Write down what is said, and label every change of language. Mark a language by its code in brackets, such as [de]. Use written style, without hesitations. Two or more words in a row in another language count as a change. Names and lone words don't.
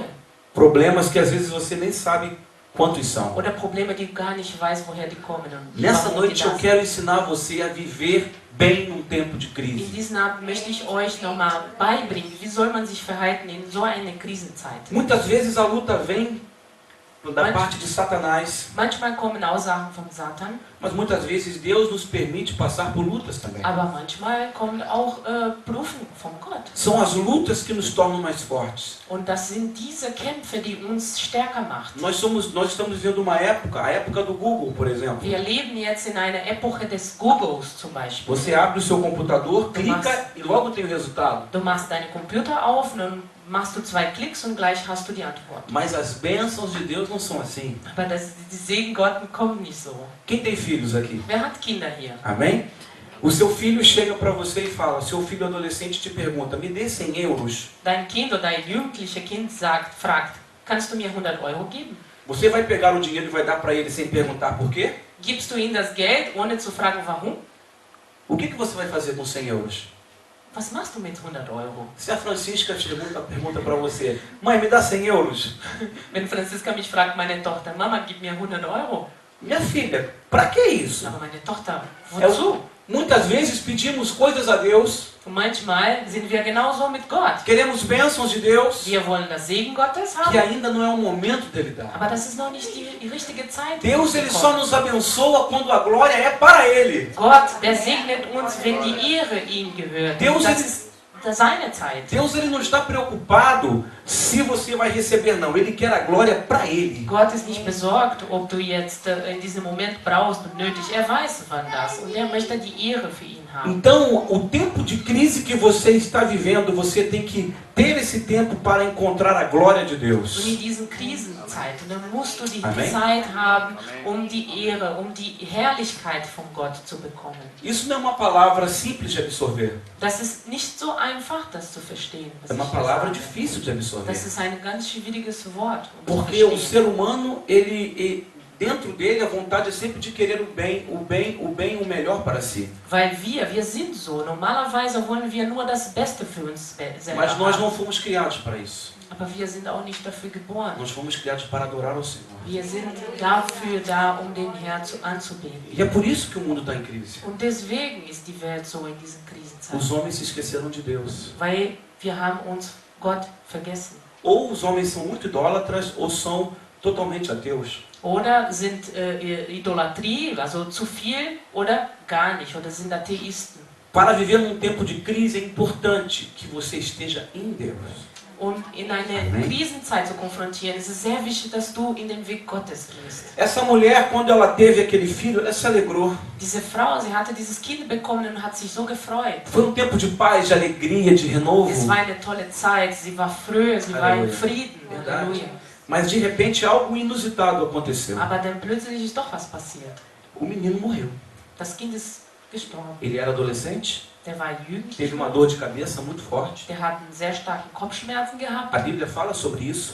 [pt] problemas que às vezes você nem sabe quantos são. [de] Oder Probleme, die du gar nicht weißt, woher die kommen. Und [pt] Nessa [de] warum die [pt] noite da eu [de] sind. [pt] quero ensinar você a viver bem num tempo de [de] In [pt] crise. [de] diesem Abend möchte ich euch nochmal beibringen, wie soll man sich verhalten in so einer Krisenzeit. [pt] Muitas vezes a luta vem da parte de Satanás, [de] Manchmal kommen Aussagen von Satan, [pt] mas muitas vezes Deus nos permite passar por lutas também. [de] aber manchmal kommen auch Prüfungen von Gott. [pt] São as lutas que nos tornam mais fortes. [de] Und das sind diese Kämpfe, die uns stärker machen. [pt] Nós estamos vivendo uma época, a época do Google, por exemplo. [de] Wir leben jetzt in einer Epoche des Googles zum Beispiel. [pt] Você abre o seu computador, clica e logo tem o resultado. [de] Du machst deinen Computer auf und dann machst du 2 Klicks und gleich hast du die Antwort. [pt] Mas as bênçãos de Deus não são assim. [de] Aber die Segen Gottes kommen nicht so. [pt] Quem tem filhos aqui? [de] Wer hat Kinder hier? [pt] Amém? O seu filho chega para você e fala, seu filho adolescente te pergunta, me dê 100 euros. [de] Dein Kind oder dein jugendliches Kind fragt, kannst du mir 100 Euro geben? [pt] Você vai pegar o dinheiro e vai dar para ele sem perguntar por quê? [de] Gibst du ihm das Geld, ohne zu fragen, warum? [pt] O que você vai fazer com 100 euros? [de] Was machst du mit 100 Euro? [pt] Se a Francisca pergunta para você, mãe, me dá 100 euros. [de] Wenn Franziska mich fragt, meine Tochter, Mama, gib mir 100 Euro. [pt] Minha filha, para que isso? [de] Aber meine Tochter, wozu? [pt] Muitas vezes pedimos coisas a Deus, [de] Und manchmal sind wir genauso mit Gott. [pt] queremos bênçãos de Deus, [de] Wir wollen das Segen Gottes [pt] que [de] haben, [pt] ainda não é o momento dele dar. [de] aber das ist noch nicht die richtige Zeit. [pt] Deus ele só nos abençoa quando a glória é para ele. [de] Gott, der segnet uns, wenn die Ehre ihm gehört. [pt] Deus, [de] Das [pt] ele- [de] ist seine Zeit. [pt] Deus ele não está preocupado se você vai receber, não. Ele quer a glória para ele. [de] Gott ist nicht besorgt, ob du jetzt in diesem Moment brauchst und nötig. Er weiß, wann das. Und er möchte die Ehre für ihn haben. [pt] Então, o tempo de crise que você está vivendo, você tem que ter esse tempo para encontrar a glória de [de] Und [pt] Deus. [de] in diesen Krisenzeiten, dann musst du die Amen. Zeit haben, um die Ehre, um die Herrlichkeit von Gott zu bekommen. [pt] Isso não é uma palavra simples de absorver. [de] Das ist nicht so einfach, das zu verstehen. Was [pt] É uma [de] ich hier [pt] palavra [de] sage. [pt] difícil de absorver. [de] Das ist ein ganz schwieriges Wort. Um zu [pt] Porque o [de] verstehen. [pt] ser humano, dentro dele, a vontade é sempre de querer o melhor para si. [de] Weil wir sind so. Normalerweise wollen wir nur das Beste für uns selber [pt] Mas nós [de] haben. [pt] não fomos criados para isso. [de] Aber wir sind auch nicht dafür geboren. [pt] Nós fomos criados para adorar ao Senhor. [de] Wir sind dafür da, um den Herrn anzubeten. [pt] E é por isso que o mundo está em crise. [de] Und deswegen ist die Welt so in diesen Krisenzeiten. [pt] Os homens se esqueceram de Deus. [de] Weil wir haben uns Gott vergessen. [pt] Ou os homens são muito idólatras ou são totalmente ateus. [de] Oder sind Idolatrie, also zu viel, oder gar nicht, oder sind Atheisten. [pt] Para viver num tempo de crise é importante que você esteja em Deus. [de] Und in eine Amen. Krisenzeit zu konfrontieren, ist es sehr wichtig, dass du in den Weg Gottes gehst. [pt] Essa mulher, quando ela teve aquele filho, ela se alegrou. [de] Diese Frau, sie hatte dieses Kind bekommen und hat sich so gefreut. [pt] Foi tempo de paz, de alegria, de renovo. [de] Es war eine tolle Zeit, sie war fröh, sie war in Halleluja. Frieden. [pt] Verdade. [de] Halleluja. [pt] Mas de repente algo inusitado aconteceu. [de] Aber dann plötzlich ist doch was passiert. [pt] O menino morreu. [de] Das Kind ist gestorben. [pt] Ele era adolescente, [de] der war [pt] teve [de] jugendlich, [pt] uma dor de cabeça muito forte. [de] der hat einen sehr starken Kopfschmerzen gehabt. [pt] A Bíblia fala sobre isso.